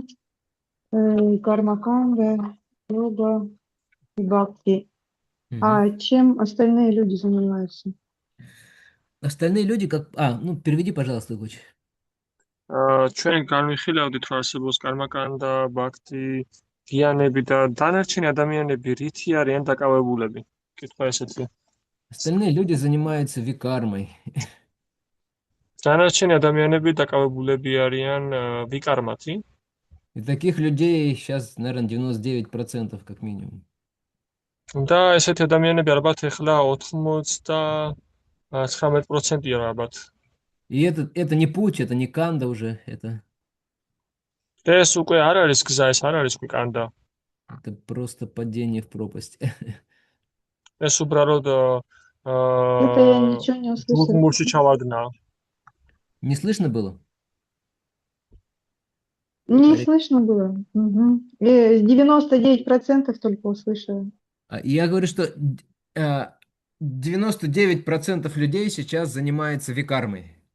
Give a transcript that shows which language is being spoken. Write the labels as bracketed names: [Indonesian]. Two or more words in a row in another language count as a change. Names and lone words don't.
[Russian] Карма-канда, йога и бхакти. А чем остальные люди занимаются? Остальные люди как... ну переведи, пожалуйста, Луч. [Georgian] ჩვენ განვიხილავდით, რომ არსებობს კარმა-კანდა, ბhakti, გიანები და დანარჩენი ადამიანები რითი არიან დაკავებულები? კითხვა ესეთი. [Russian] Остальные люди занимаются викармой. [Georgian] დანარჩენი ადამიანები დაკავებულები არიან ვიკარმათი. [Russian] И таких людей сейчас, наверное, 99% как минимум. [Georgian] და ესეთი ადამიანები ალბათ ეხლა 99%-ია ალბათ. [Russian] И это не путь, это не канда уже, это [Georgian] ეს უკვე არ არის გზა, ეს არ არის უკვე კანდა. [Russian] это просто падение в пропасть. [Georgian] ეს უბრალოდ [Russian] Это я ничего не услышала. [Georgian] გულმოში ჩავარდნა. [Russian] Не слышно было? Не слышно было. 99% только услышала. Я говорю, что 99% людей сейчас занимается викармой.